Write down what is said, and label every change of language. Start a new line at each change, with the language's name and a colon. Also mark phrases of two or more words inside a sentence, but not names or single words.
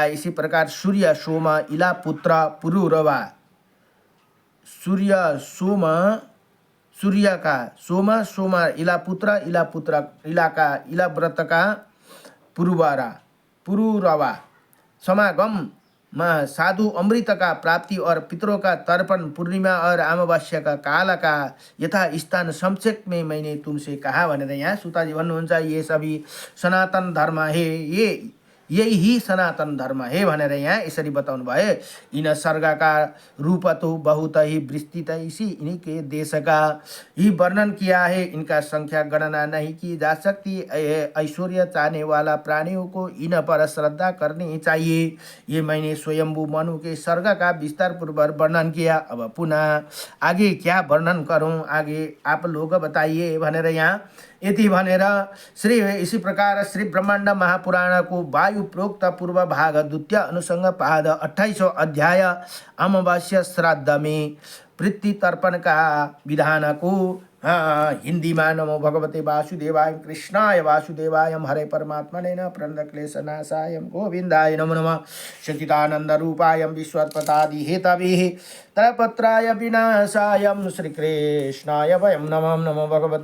Hindi: इसी प्रकार सूर्य सोम इला पुत्र पुरुरवा, सूर्य का सोम इला पुत्र इला व्रत का पुरुरवा समागम साधु अमृत का प्राप्ति और पितरों का तर्पण पूर्णिमा और अमावस्या का काल का यथा स्थान संक्षेप में मैंने तुमसे कहा
Nepali: भनेर यहाँ सुताजी भन्नुहुन्छ।
Hindi: ये सभी सनातन धर्म हे, यही सनातन धर्म है
Nepali: भनेर यहाँ यसरी बताउनु भयो।
Hindi: इन सर्ग का रूप तो बहुत ही विस्तृत इसी इन्हीं के देश का ही वर्णन किया है। इनका संख्या गणना नहीं की जा सकती। ऐश्वर्य चाहने वाला प्राणियों को इन पर श्रद्धा करनी चाहिए। ये मैंने स्वयंभू मनु के सर्ग का विस्तार पूर्वक वर्णन किया। अब पुनः आगे क्या वर्णन करूं, आगे आप लोग बताइए
Nepali: भनेर यहाँ यति भनेर
Hindi: श्री इसी प्रकार श्री ब्रह्मांड महापुराण को वायु प्रोक्त पूर्व भाग द्वितीय अनुसंग पाद 28वां अध्याय अमावस्या श्राद्ध में प्रीति तर्पण का विधान को हिंदी में
Sanskrit: नमो भगवते वासुदेवाय कृष्णाय वासुदेवाय हरे परमात्मने प्रणत क्लेशनाशाय गोविंदाय नमो नमः सच्चिदानंद रूपाय विश्वत्पदादि हेतवे त्रयपत्राय विनाशाय श्री कृष्णाय वयं नमो भगवते